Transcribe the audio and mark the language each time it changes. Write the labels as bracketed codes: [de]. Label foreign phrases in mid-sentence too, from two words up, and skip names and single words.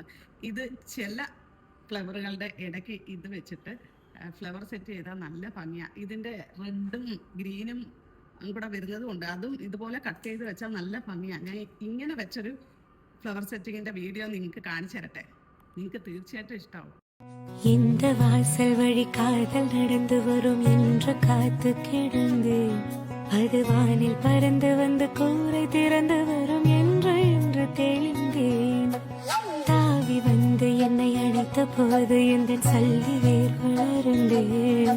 [ml] ഇത് ചില ഫ്ലവറുകളുടെ ഇടയ്ക്ക് ഇത് വെച്ചിട്ട് [en] flower set [ml] ചെയ്താൽ നല്ല ഭംഗിയാണ്. ഇതിന്റെ റെഡും ഗ്രീനും കൂടെ വരുന്നത് കൊണ്ട് അതും ഇതുപോലെ കട്ട് ചെയ്ത് വെച്ചാൽ നല്ല ഭംഗിയാണ്. ഞാൻ ഇങ്ങനെ വെച്ചൊരു ഫ്ലവർ സെറ്റിങ്ങിന്റെ വീഡിയോ നിങ്ങൾക്ക് കാണിച്ചു തരട്ടെ. നിങ്ങൾക്ക് തീർച്ചയായിട്ടും ഇഷ്ടമാവും. [ta] இந்த வாசல் வழி காதல் நடந்து வரும் என்று காத்து கிடந்தேன். அது வானில் பறந்து வந்து கூரை திறந்து வரும் என்று தெளிந்தேன். தாவி வந்து என்னை அணைத்த போது எந்த சல்லி வேர் வளர்ந்தேன்.